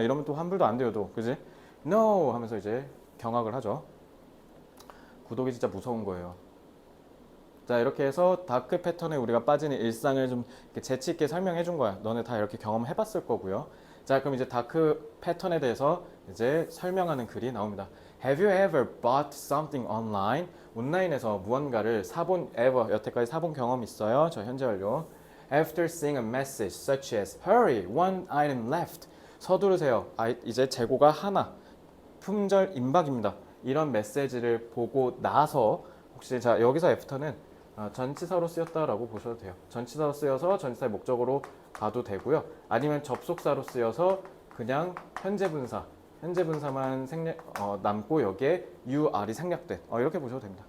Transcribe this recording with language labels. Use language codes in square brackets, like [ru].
[ko] 이러면 또 환불도 안 돼요, 또. 그지? No 하면서 이제 경악을 하죠. 구독이 진짜 무서운 거예요. 자, 이렇게 해서 다크 패턴에 우리가 빠지는 일상을 좀 재치 있게 설명해 준 거야. 너네 다 이렇게 경험해 봤을 거고요. 자, 그럼 이제 다크 패턴에 대해서 이제 설명하는 글이 나옵니다. [en] Have you ever bought something online? [ko] 온라인에서 무언가를 사본 ever 여태까지 사본 경험 있어요? 저 현재 완료. [en] After seeing a message such as Hurry, one item left. [ko] 서두르세요. 이제 재고가 하나. 품절 임박입니다. 이런 메시지를 보고 나서 혹시 자 여기서 애프터는 전치사로 쓰였다라고 보셔도 돼요. 전치사로 쓰여서 전치사의 목적으로 봐도 되고요. 아니면 접속사로 쓰여서 그냥 현재 분사만 남고 여기에 UR이 생략된 이렇게 보셔도 됩니다.